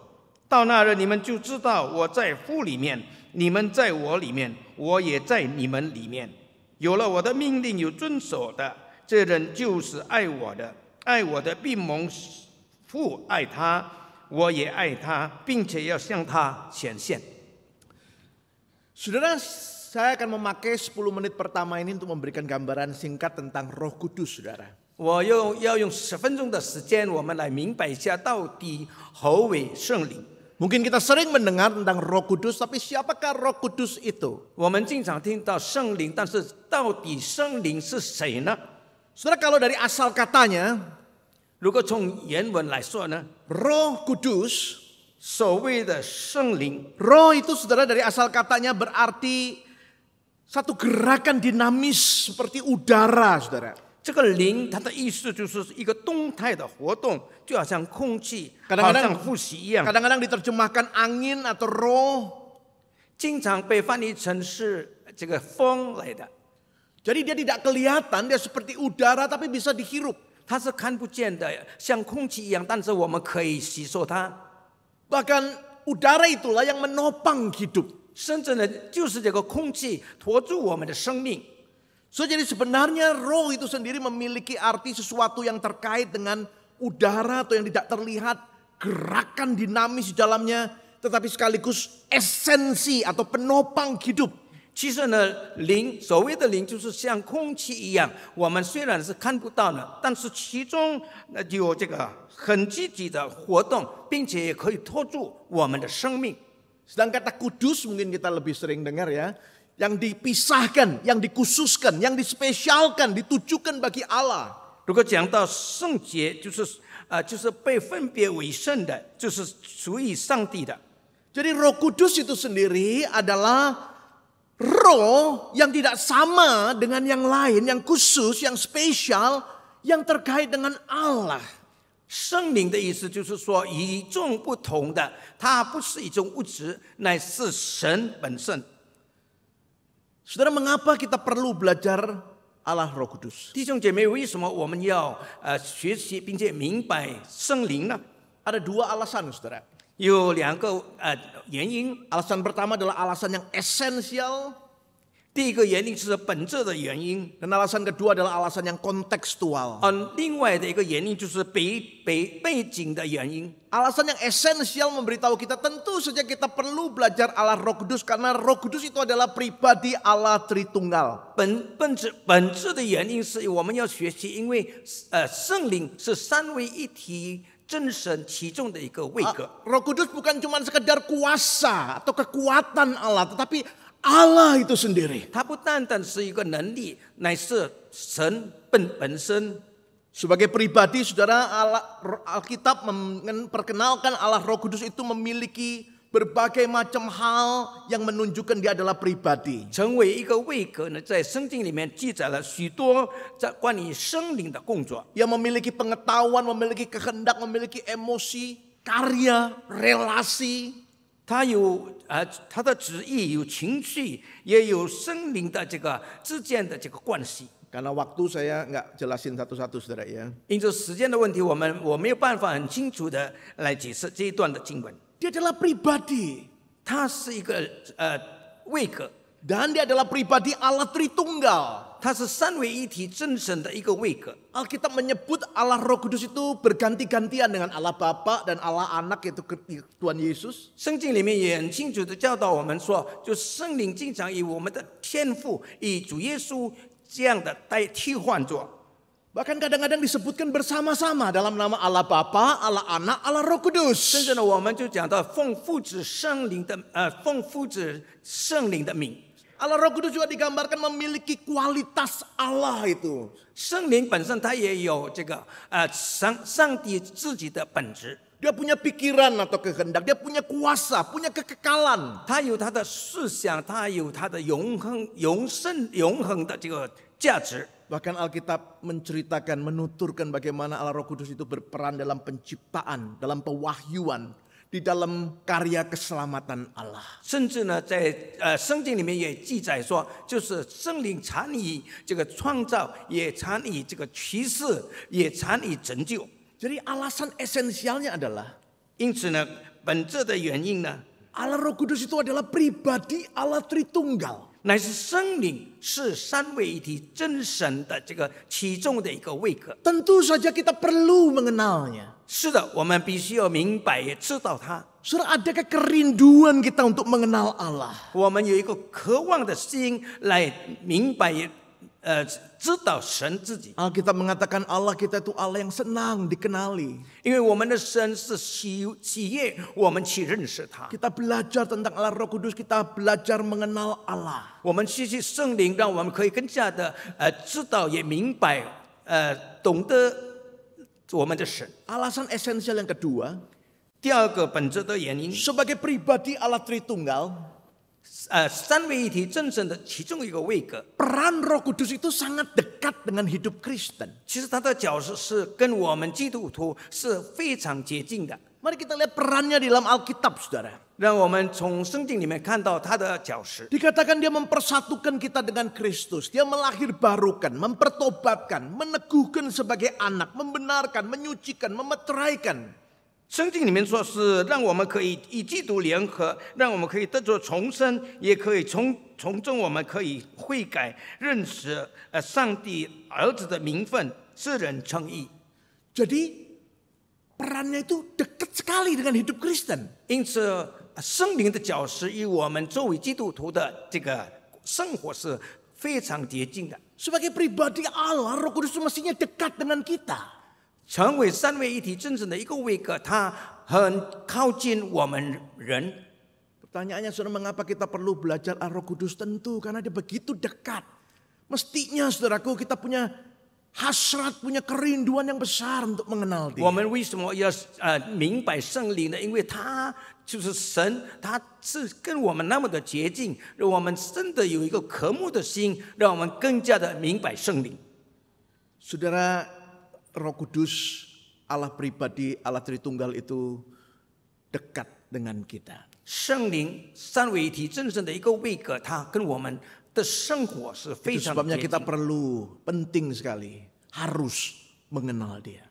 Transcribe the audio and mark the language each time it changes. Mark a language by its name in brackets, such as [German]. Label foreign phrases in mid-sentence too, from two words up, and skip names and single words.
[Chinese] 到那日，你们就知道我在父里面，你们在我里面，我也在你们里面。有了我的命令有遵守的，这人就是爱我的。爱我的必蒙父爱他，我也爱他，并且要向他显现。 [Indonesian] Saudara, saya akan memakai 10 menit pertama ini untuk memberikan gambaran singkat tentang Roh Kudus, saudara. [Chinese] 我要用10分钟的时间，我们来明白一下到底何为圣灵。 [Indonesian] Mungkin kita sering mendengar tentang Roh Kudus, tapi siapakah Roh Kudus itu? [Chinese] 我们经常听到圣灵，但是到底圣灵是谁呢？ [Indonesian] Saudara, kalau dari asal katanya, [Chinese] 如果从原文来说呢， [Indonesian] Roh Kudus, [Chinese] 所谓的圣灵， [Indonesian] Roh itu saudara dari asal katanya berarti satu gerakan dinamis seperti udara, saudara. [Chinese] 这个灵它的意思就是一个动态的活动，就好像空气，好 [Indonesian] Kadang-kadang [Chinese] 像呼吸一样。 [Indonesian] kadang-kadang diterjemahkan angin atau roh. [Chinese] 经常被翻译成是这个风来的， [Indonesian] Jadi dia tidak kelihatan, dia seperti udara tapi bisa dihirup. [Chinese] 它是看不见的，像空气一样，但是我们可以吸收它。 [Indonesian] Bahkan udara itulah yang menopang hidup. [Chinese] 甚至呢，就是这个空气托住我们的生命。 [Indonesian] So, jadi sebenarnya roh itu sendiri memiliki arti sesuatu yang terkait dengan udara atau yang tidak terlihat, gerakan dinamis di dalamnya, tetapi sekaligus esensi atau penopang hidup. [Chinese] 其实呢，灵所谓的灵就是像空气一样，我们虽然是看不到的，但是其中有这个很积极的活动，并且也可以托住我们的生命。 [Indonesian] Sedang kata kudus mungkin kita lebih sering dengar ya. Yang dipisahkan, yang dikhususkan, yang dispesialkan, ditujukan bagi Allah. [Chinese] 如果讲到圣洁，就是被分别为圣的，就是属于上帝的。 [Indonesian] Jadi Roh Kudus itu sendiri adalah roh yang tidak sama dengan yang lain, yang khusus, yang spesial, yang terkait dengan Allah. [Chinese] 圣灵的意思就是说与众不同的，它不是一种物质，乃是神本身。 [Indonesian] Saudara, mengapa kita perlu belajar Allah Roh Kudus? [Chinese] 弟兄姐妹，为什么我们要学习并且明白圣灵呢？ [Indonesian] Ada dua alasan, saudara. [Chinese] 有两个原因。 [Indonesian] Alasan pertama adalah alasan yang esensial, [Chinese] 第一个原因是本质的原因， [Indonesian] dan alasan kedua adalah alasan yang kontekstual. [Chinese] 另外的一个原因就是背景的原因。 [Indonesian] Alasan yang esensial memberitahu kita tentu saja kita perlu belajar Allah Roh Kudus karena Roh Kudus itu adalah pribadi Allah Tritunggal. [Chinese] 本质的原因是我们要学习，因为圣灵是三位一体真神其中的一个位格。 [Indonesian] Roh Kudus bukan cuma sekedar kuasa atau kekuatan Allah, tetapi Allah itu sendiri. [Chinese] 它不单单是一个能力，乃是神本身。 [Indonesian] Sebagai pribadi, saudara, Alkitab memperkenalkan Allah Roh Kudus itu memiliki berbagai macam hal yang menunjukkan dia adalah pribadi. [Chinese] 成为一个位格呢，在圣经里面记载了许多在关于圣灵的工作。 [Indonesian] Yang memiliki pengetahuan, memiliki kehendak, memiliki emosi, karya, relasi. [Chinese] 他有他的旨意，有情绪，也有圣灵的这个之间的这个关系。 [Indonesian] Karena waktu saya nggak jelasin satu-satu, saudara ya. [Chinese] 因着时间的问题，我没有办法很清楚的来解释这一段的经文。 [Indonesian] Dia adalah pribadi. [Chinese] 它是一个位格， [Indonesian] Dan dia adalah pribadi Allah Tritunggal. [Chinese] 它是三位一体真神的一个位格。 [Indonesian] Alkitab menyebut Allah Roh Kudus itu berganti-gantian dengan Allah Bapa dan Allah Anak, yaitu Tuhan Yesus. [Chinese] 圣经里面也很清楚的教导我们说，就圣灵经常以我们的天父，以主耶稣这样的替换作。 [Indonesian] Bahkan kadang-kadang disebutkan bersama-sama dalam nama Allah Bapa, Allah Anak, Allah Roh Kudus. [Chinese] 甚至呢，我们就讲到奉父子圣灵的名。 [Indonesian] Allah Roh Kudus juga digambarkan memiliki kualitas Allah itu. [Chinese] 圣灵本身它也有这个上帝自己的本质， [Indonesian] Dia punya pikiran atau kehendak, dia punya kuasa, punya kekekalan. [Chinese] 它有它的思想，它有它的永恒的这个价值。 [Indonesian] Bahkan Alkitab menceritakan, menuturkan bagaimana Allah Roh Kudus itu berperan dalam penciptaan, dalam pewahyuan, di dalam karya keselamatan Allah. [Chinese] 甚至呢，在圣经里面也记载说，就是圣灵参与这个创造，也参与这个启示，也参与拯救。 [Indonesian] Jadi alasan esensialnya adalah [Chinese] 因此呢，本质的原因呢， [Indonesian] Allah Roh Kudus itu adalah pribadi Allah Tritunggal. [Chinese] 乃是圣灵是三位一体真神的这个其中的一个位格。 [Indonesian] Tentu saja kita perlu mengenalnya. [Chinese] 是的，我们必须要明白也知道它。 [Indonesian] Saudara, adakah kerinduan kita untuk mengenal Allah? [Chinese] 我们有一个渴望的心来明白知道神自己。 [Indonesian] Alkitab mengatakan Allah kita itu Allah yang senang dikenali. [Chinese] 因为我们的神是喜悦我们去认识他。 [Indonesian] Kita belajar tentang Allah Roh Kudus, kita belajar mengenal Allah. [Chinese] 我们学习圣灵，让我们可以更加的知道也明白懂得我们的神。 [Indonesian] Alasan esensial yang kedua, [Chinese] 第二个本质的原因， [Indonesian] sebagai pribadi Allah Tritunggal, [Chinese] 三位一体真神的其中一个位格， [Indonesian] peran Roh Kudus itu sangat dekat dengan hidup Kristen. [Chinese] 其实他的角色是跟我们基督徒是非常接近的。 [Indonesian] Mari kita lihat perannya di dalam Alkitab, saudara. [Chinese] 让我们从圣经里面看到他的角色。 [Indonesian] Dikatakan dia mempersatukan kita dengan Kristus. Dia melahirbarukan, mempertobatkan, meneguhkan sebagai anak, membenarkan, menyucikan, memeteraikan. [Chinese] 圣经里面说是让我们可以与基督联合，让我们可以得着重生，也可以从中我们可以悔改，认识上帝儿子的名分，世人称义。 [Indonesian] Jadi perannya itu dekat sekali dengan hidup Kristen. [Chinese] 因此，圣灵的角色与我们作为基督徒的这个生活是非常接近的。 [Indonesian] Sebagai pribadi Allah, Roh Kudus itu mestinya dekat dengan kita. [Chinese] 成为三位一体真正的一个位格，它很靠近我们人。 [Indonesian] Pertanyaannya, saudara, mengapa kita perlu belajar Roh Kudus? Tentu karena dia begitu dekat. Mestinya, saudaraku, kita punya hasrat, punya kerinduan yang besar untuk mengenal [Chinese] 我 [Indonesian] Dia. [Chinese] 们为什么要明白圣灵呢？因为他就是神，他是跟我们那么的接近，让我们真的有一个渴慕的心，让我们更加的明白圣灵。 [Indonesian] Saudara, Roh Kudus, Allah pribadi, Allah Tritunggal itu dekat dengan kita. [Chinese] 圣灵三位一体真正的一个位格，它跟我们的生活是非 [Indonesian] Itu [Chinese] 常的 [Indonesian] sebabnya [Chinese] 接 [Indonesian] kita [Chinese] 近。 [Indonesian] perlu, penting sekali, harus mengenal Dia.